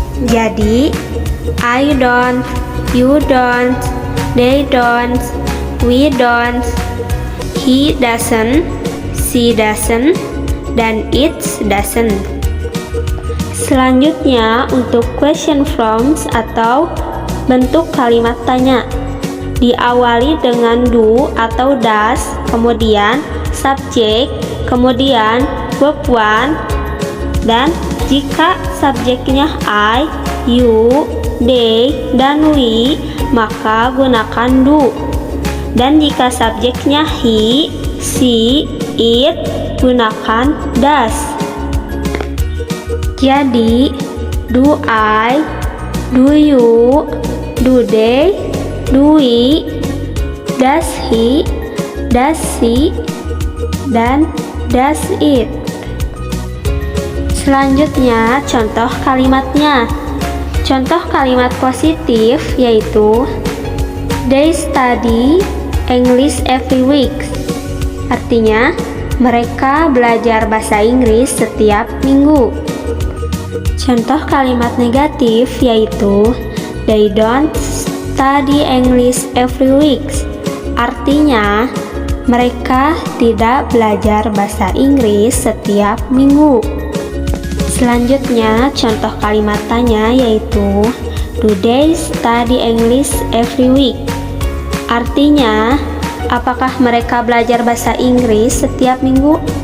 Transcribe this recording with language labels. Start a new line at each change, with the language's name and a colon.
English: Jadi, I don't, you don't, they don't, we don't, he doesn't, she doesn't, dan it doesn't.
Indonesian: Selanjutnya, untuk question forms atau bentuk kalimat tanya, diawali dengan do atau does, kemudian subjek, kemudian verb one, dan jika subjeknya I, you, they, dan we, maka gunakan do. Dan jika subjeknya he, she, it, gunakan does.
English: Jadi, do I, do you, do they, do we, does he, does she, dan does it.
Indonesian: Selanjutnya, contoh kalimatnya. Contoh kalimat positif yaitu they study English every week. Artinya, mereka belajar bahasa Inggris setiap minggu.
English: Contoh kalimat negatif yaitu they don't study English every week.
Indonesian: Artinya, mereka tidak belajar bahasa Inggris setiap minggu.
English: Selanjutnya, contoh kalimat tanya yaitu do they study English every week?
Indonesian: Artinya, apakah mereka belajar bahasa Inggris setiap minggu?